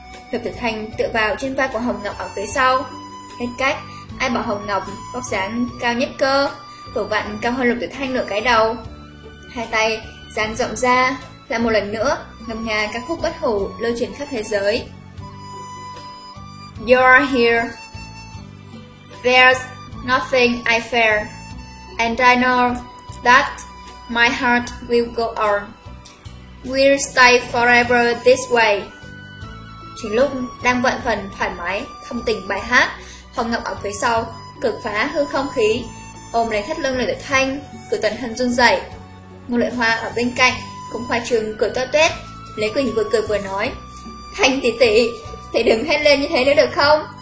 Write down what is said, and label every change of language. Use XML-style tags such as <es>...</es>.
<vi>Lục Tuyệt Thanh tựa vào trên vai của Hồng Ngọc ở phía sau. Hết cách, ai bảo Hồng Ngọc vóc dáng cao nhất cơ, vừa vặn cao hơn Lục Tuyệt Thanh nửa cái đầu. Hai tay dang rộng ra, lại một lần nữa ngâm nga các khúc bất hủ lưu truyền khắp thế giới.</vi> <en>You're here. There's nothing I fear, and I know that my heart will go on. We'll stay forever this way.</en> <vi>Chính lúc đang vận phần thoải mái, thông tình bài hát, Hồng Ngọc ở phía sau cực phá hư không khí, ôm lấy thắt lưng Lục Tuyệt Thanh, cử toàn thân run rẩy. Ngô Lệ Hoa ở bên cạnh cũng khoa trương cười toét toét. Lý Quỳnh vừa cười vừa nói: Thanh tỷ tỷ, thì đừng hét lên như thế nữa được không?</vi>